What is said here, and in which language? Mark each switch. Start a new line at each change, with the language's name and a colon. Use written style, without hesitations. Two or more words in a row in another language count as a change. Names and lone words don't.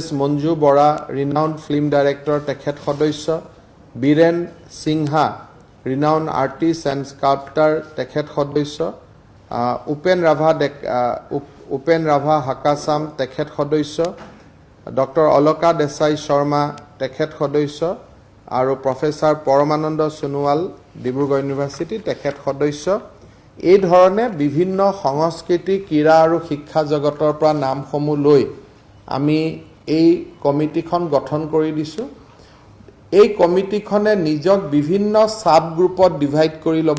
Assamese: Manju Bora,
English: Renowned Film Director,
Assamese: তেখেত সদস্য, Biren Singha,
English: Renowned Artist and Sculptor,
Assamese: তেখেত সদস্য, Upen Rava Hakasam, তেখেত সদস্য, Dr. Aloka Desai Sharma, তেখেত সদস্য, আৰু Professor Paramananda Sonowal, Dibrugarh University, তেখেত সদস্য। এই ধৰণে বিভিন্ন সংস্কৃতি, ক্ৰীড়া আৰু শিক্ষা জগতৰ পৰা নামসমূহ লৈ আমি এই কমিটিখন গঠন কৰি দিছো। এই কমিটিখনে নিজক বিভিন্ন
English: sub groupot divide
Assamese: কৰি ল'ব।